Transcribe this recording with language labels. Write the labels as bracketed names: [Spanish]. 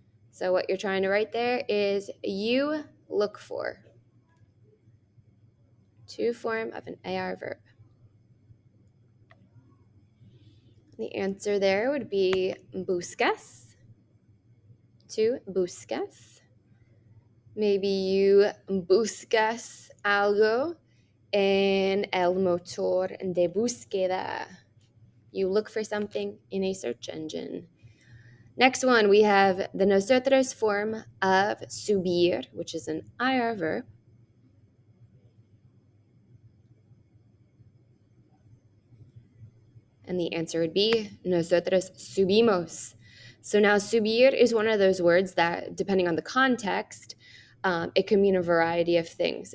[English] So what you're trying to write there is you look for. 2 form of an AR verb. The answer there would be buscas. 2, buscas. Maybe you [Spanish] buscas algo en el motor de búsqueda. [English] You look for something in a search engine. Next one, we have the nosotros form of subir, which is an IR verb. And the answer would be [Spanish] nosotros subimos. [English] So now subir is one of those words that, depending on the context, it could mean a variety of things.